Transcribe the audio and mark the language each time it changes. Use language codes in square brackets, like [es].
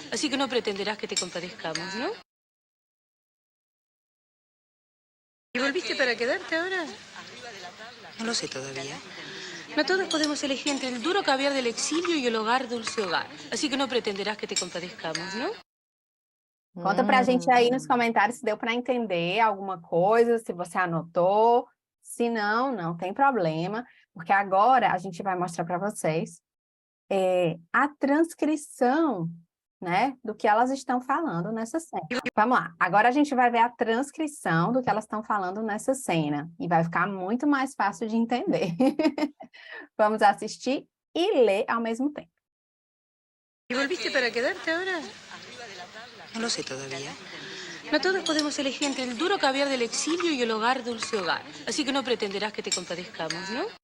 [es] Así que no pretenderás que te compadezcamos, ¿no? ¿Y volviste para quedarte ahora? No lo sé todavía. No todos podemos elegir entre el duro caviar del exilio y el hogar dulce hogar. Así que no pretenderás que te compadezcamos, ¿no? [pt] Conta pra gente aí nos comentários se deu para entender alguma coisa, se você anotou. Se não, não tem problema, porque agora a gente vai mostrar para vocês a transcrição, né, do que elas estão falando nessa cena. Vamos lá, agora a gente vai ver a transcrição do que elas estão falando nessa cena, e vai ficar muito mais fácil de entender. Vamos assistir e ler ao mesmo tempo. [es] ¿Y volviste para quedarte ahora? No lo sé todavía. No todos podemos elegir entre el duro caviar del exilio y el hogar dulce hogar. Así que no pretenderás que te compadezcamos, ¿no?